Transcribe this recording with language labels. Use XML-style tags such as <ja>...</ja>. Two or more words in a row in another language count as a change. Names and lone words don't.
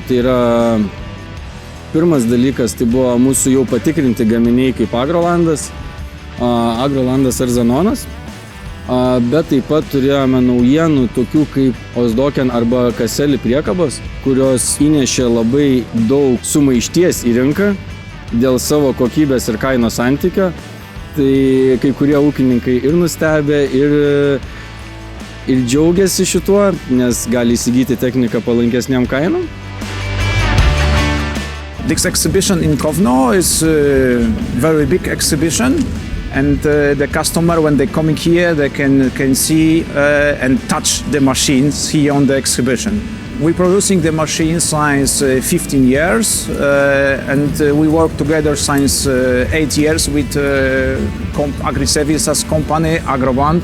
<lt>Tai yra pirmas dalykas, tai buvo mūsų jau patikrinti gaminiai kaip Agrolandas ar Zenonas, bet taip pat turėjome naujienų tokių kaip Osdoken arba Kaseli priekabos, kurios įnešė labai daug sumaišties į rinką dėl savo kokybės ir kainos santykio. Tai kai kurie ūkininkai ir nustebė, ir džiaugiasi šituo, nes gali įsigyti techniką palankesniam kainom.</lt> <en>This exhibition in Kovno is a very big exhibition. And the customer, when they coming here, they can see and touch the machines here on the exhibition. We're producing the machines since 15 years, and we work together since 8 years with agri-services company Agrobond.</en>